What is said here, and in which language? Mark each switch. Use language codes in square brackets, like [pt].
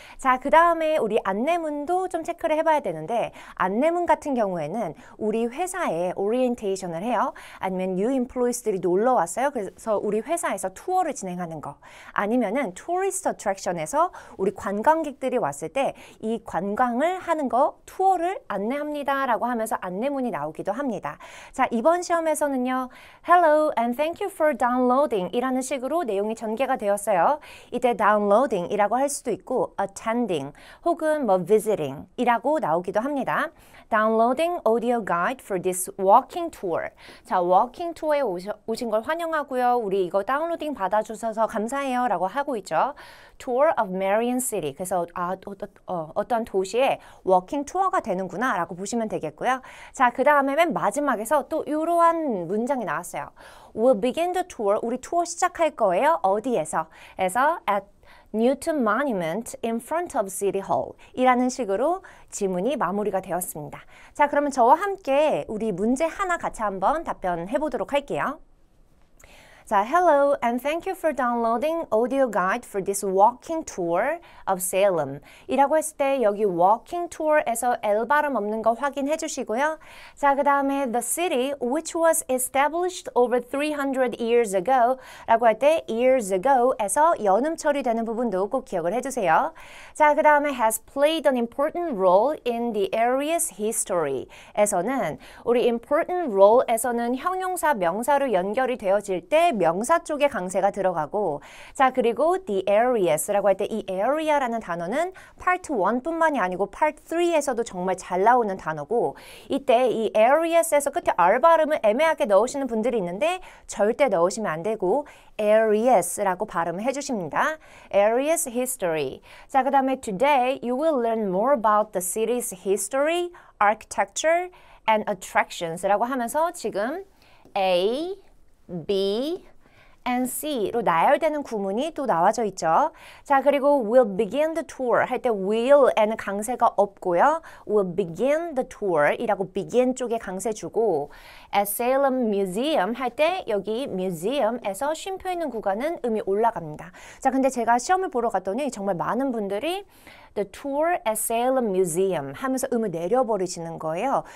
[ko] 자, 그 다음에 우리 안내문도 좀 체크를 해봐야 되는데 안내문 같은 경우에는 우리 회사에 오리엔테이션을 해요. 아니면 new employees들이 놀러 왔어요. 그래서 우리 회사에서 투어를 진행하는 거. 아니면은 tourist attraction에서 우리 관광객들이 왔을 때 이 관광을 하는 거, 투어를 안내합니다 라고 하면서 안내문이 나오기도 합니다. 자, 이번 시험에서는요. [en] Hello and thank you for downloading [ko] 이라는 식으로 내용이 전개가 되었어요. 이때 downloading 이라고 할 수도 있고 attending 혹은 뭐 visiting 이라고 나오기도 합니다. [en] Downloading audio guide for this walking tour. [ko] 자, walking tour에 오신 걸 환영하고요. 우리 이거 다운로딩 받아주셔서 감사해요 라고 하고 있죠. [en] Tour of Marion City. [ko] 그래서 어떤 도시에 워킹 투어가 되는구나 라고 보시면 되겠고요. 자, 그 다음에 맨 마지막에서 또 이러한 문장이 나왔어요. [en] We'll begin the tour. [ko] 우리 투어 시작할 거예요. 어디에서? 에서 [en] at Newton Monument in front of City Hall [ko] 이라는 식으로 지문이 마무리가 되었습니다. 자, 그러면 저와 함께 우리 문제 하나 같이 한번 답변해 보도록 할게요. [en] 자, hello and thank you for downloading audio guide for this walking tour of Salem [ko] 이라고 했을 때 여기 walking tour에서 L 발음 없는 거 확인해 주시고요. 자, 그 다음에 [en] the city which was established over 300 years ago [ko] 라고 할 때 years ago에서 연음 처리되는 부분도 꼭 기억을 해주세요. 자, 그 다음에 [en] has played an important role in the area's history [ko] 에서는 우리 important role에서는 형용사 명사로 연결이 되어질 때 명사 쪽에 강세가 들어가고, 자, 그리고 the areas라고 할 때 이 area라는 단어는 part 1뿐만이 아니고 part 3에서도 정말 잘 나오는 단어고, 이때 이 areas에서 끝에 R 발음을 애매하게 넣으시는 분들이 있는데 절대 넣으시면 안 되고 areas라고 발음을 해주십니다. [en] areas history. 자, 그 다음에 today you will learn more about the city's history, architecture and attractions [ko] 라고 하면서 지금 A, B, and C로 나열되는 구문이 또 나와져 있죠. 자, 그리고 [en] we'll begin the tour [ko] 할 때 will에는 강세가 없고요. [en] we'll begin the tour [ko] 이라고 begin 쪽에 강세 주고 [en] at Salem Museum [ko] 할 때 여기 museum에서 쉼표 있는 구간은 음이 올라갑니다. 자, 근데 제가 시험을 보러 갔더니 정말 많은 분들이 [en] The tour at Salem Museum [ko] 하면서 음을 내려버리시는 거예요.